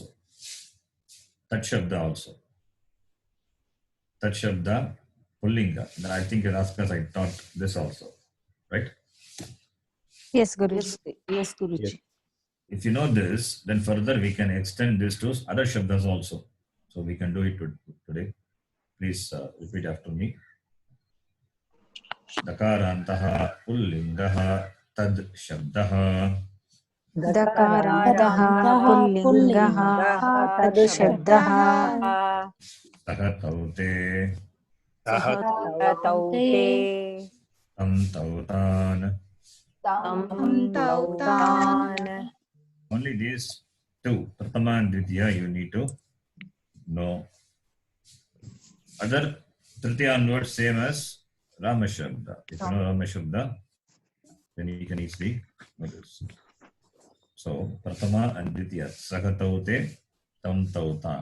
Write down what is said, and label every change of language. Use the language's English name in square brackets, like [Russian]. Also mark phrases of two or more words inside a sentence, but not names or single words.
[Sanskrit] तत् शब्द [English] also. [Sanskrit] तत् शब्द, पुंलिङ्ग. [English] Then I think in Askas I taught this also. Right? Yes, Guruji. Yes, Guruji. If you know this, then further we can extend this to other Shabdas also. So we can do it today. Please repeat after me. [Sanskrit] दकारान्तः पुंलिङ्गः तद् शब्दः दकारान्तः पुंलिङ्गः तद् शब्दः Sahataute Taute तम् तौ तान्. Tautan. [English] Only these two, Prathama and Dvitiya, you need to know. Other Tritiya onwards, same as [Sanskrit] राम शब्द. [English] If you know [Sanskrit] राम शब्द, [English] then you can easily know this. So, Prathama and Dvitiya, [Sanskrit] सः तौ ते, तम् तौ तान्.